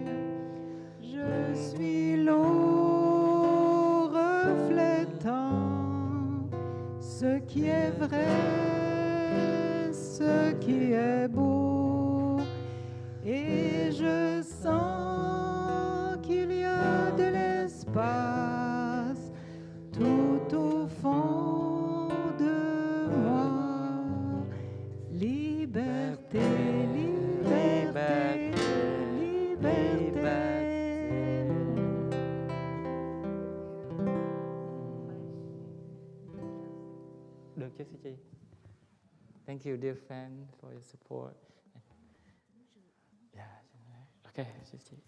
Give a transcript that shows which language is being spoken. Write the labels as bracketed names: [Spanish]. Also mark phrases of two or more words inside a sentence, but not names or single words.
[French] Je suis l'eau reflétant ce qui est vrai, ce qui est beau, et je sens qu'il y a de l'espace tout au fond de moi. Liberté, liberté, liberté. [Vietnamese] Được chứ chị? [English] Thank you, dear friend, for your support. Yeah. Okay, chị.